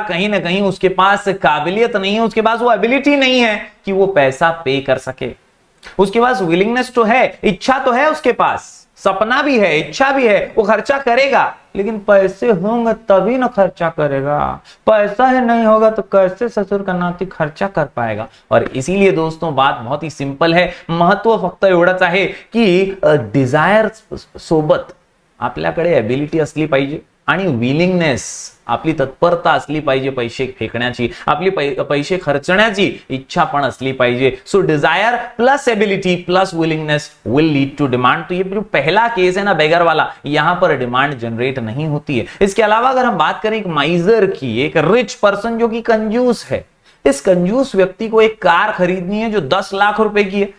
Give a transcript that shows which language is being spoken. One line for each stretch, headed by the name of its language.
Hindi: कहीं ना कहीं उसके पास काबिलियत नहीं है, उसके पास वो एबिलिटी नहीं है कि वो पैसा पे कर सके। उसके पास विलिंगनेस तो है, इच्छा तो है, उसके पास सपना भी है, इच्छा भी है, वो खर्चा करेगा, लेकिन पैसे होंगे तभी ना खर्चा करेगा। पैसा ही नहीं होगा तो कैसे ससुर का नाती खर्चा कर पाएगा? और इसीलिए दोस्तों बात बहुत ही सिंपल है,
Marathi: महत्व फक्त एवढंच आहे की डिझायर सोबत आपल्याकडे एबिलिटी असली पाहिजे आणि विलिंगनेस, आपली तत्परता असली पाहिजे पैसे फेकण्याची, आपली पैसे खर्चण्याची इच्छा पण असली पाहिजे।
English: So desire plus ability plus willingness will lead to demand.
Hindi: तो ये जो पहला केस है ना बेगर वाला, यहां पर डिमांड जनरेट नहीं होती है। इसके अलावा अगर हम बात करें एक माइजर की, एक रिच पर्सन जो कि कंजूस है, इस कंजूस व्यक्ति को एक कार खरीदनी है जो 10 लाख रुपए की है।